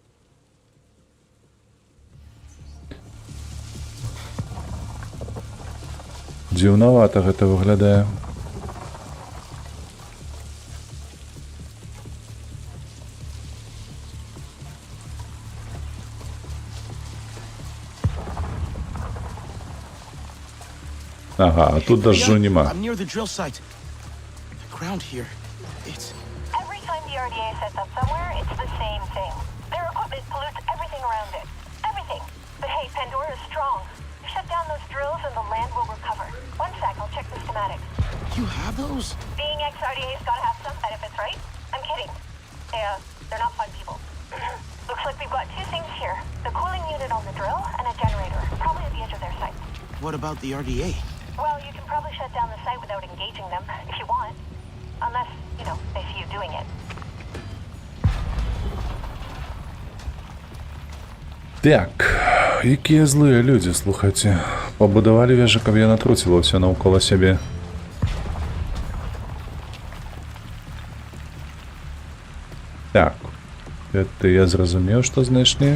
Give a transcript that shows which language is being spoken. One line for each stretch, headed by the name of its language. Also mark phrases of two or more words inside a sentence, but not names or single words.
Belarusian: Дзіўнавата гэта выглядае. Ага, а тут дождю нема.
English: I'm near the drill site. The ground here, it's... Every time the RDA sets up somewhere, it's the same thing. Their equipment pollutes everything around it. Everything. But hey, Pandora is strong. Shut down those drills and the land will recover. One sec, I'll check the schematics. You have those? Being ex-RDA's gotta have some benefits, right? I'm kidding. They're not fun people. Looks like we've got two things here. The cooling unit on the drill and a generator. Probably at the edge of their site. What about the RDA? Well, you can probably shut down the site without engaging them, if you want. Unless, you know, they see you doing it.
Belarusian: Так, якія злыя людзі, слухайце. Пабудавалі вежу, каб яна труціла ўсё наўкола сябе. Так, гэта я зразумеў, што знайшлі.